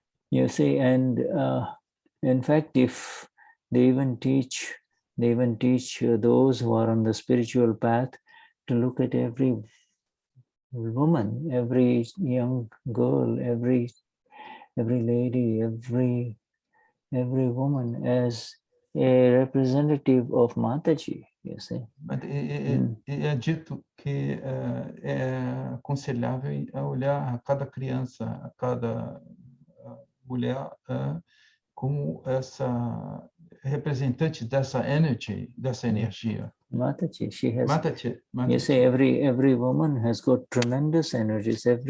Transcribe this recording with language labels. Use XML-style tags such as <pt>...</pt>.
<en>You see, and in fact, if they even teach those who are on the spiritual path to look at every woman, every young girl, every lady, every woman as a representative of Mataji, you see.</en> <pt>É dito que é aconselhável olhar a cada criança, a cada mulher como essa representante dessa energia.</pt> <en>Mataji, she has. Mataji. You see, every woman has got tremendous energies.</en>